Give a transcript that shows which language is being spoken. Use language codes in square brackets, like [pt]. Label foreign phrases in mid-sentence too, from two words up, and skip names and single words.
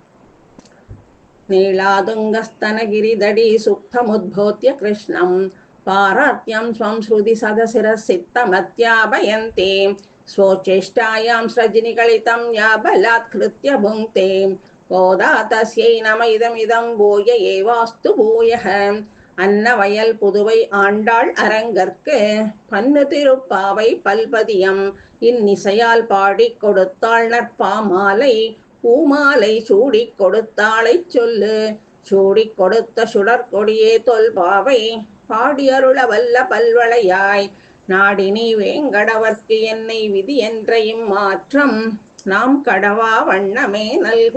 [sa] नीलादुङ्गस्तनगिरिदडी सुप्तमुद्भूत्य कृष्णं पारात्यं स्वं श्रुति सदशिरसित्तमत्यापयन्ते स्वोच्चेष्टायां सृजनिकलितं या बलात्कृत्य भुङ्क्ते गोदा तस्यै नम इदमिदं भूय एवास्तु भूयः [ta] அன்னவயல் புதுவை ஆண்டாள் அரங்கற்கு பன்னு திருப்பாவை பல்பதியம் இந்நிசையால் பாடிக் கொடுத்தாள் நற்பாமாலை பூமாலை சூடிக் கொடுத்தாளை சொல்லு சூடிக் கொடுத்த சுடற்கொடியே தொல்பாவை பாடியருள வல்ல பல்வளையாய் நாடினி வேங்கடவர்க்கு என்னை விதி என்ற இம்மாற்றம் நாம் கடவா வண்ணமே நல்க.